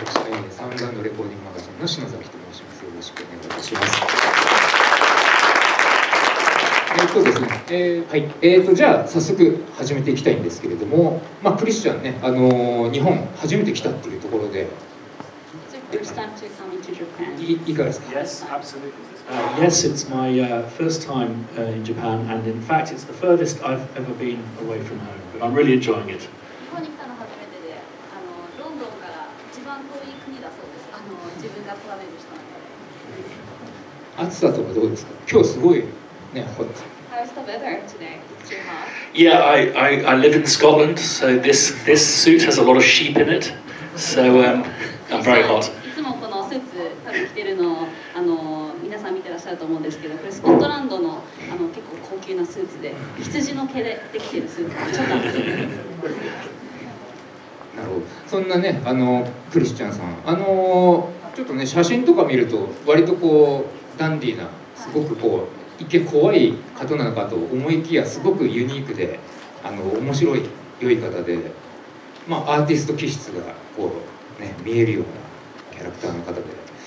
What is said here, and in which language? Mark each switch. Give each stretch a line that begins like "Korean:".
Japanese: ご紹介しました私、サウンド&レコーディングマガジンの篠崎と申します。よろしくお願いいたします。ですね、はい、じゃあ早速始めていきたいんですけれども、クリスチャンね、日本初めて来たっていうところで、いかがですか？
English: Yes, absolutely. Yes, it's my first time in Japan, and in fact, it's the furthest I've ever been away from home. But I'm really enjoying it.
Japanese: 日本に来たの初めてで、ロンドンから一番遠い国だそうです。自分がトラベルしたので。暑さとかどうですか？今日すごいね、hot.
English: How's the weather today? Too hot? Yeah, I live in Scotland, so this suit has a lot of sheep in it, so I'm very hot.
Japanese: いつもこのスーツ多分着てるの皆さん見てらっしゃると思うんですけど、これスコットランドの結構高級なスーツで羊の毛でできてるスーツでちょっと暑いです。なるほど。そんなねクリスチャンさんちょっとね写真とか見ると割とこうダンディーなすごくこう一見怖い方なのかと思いきやすごくユニークで面白い良い方で、アーティスト気質がこうね見えるようなキャラクターの方で。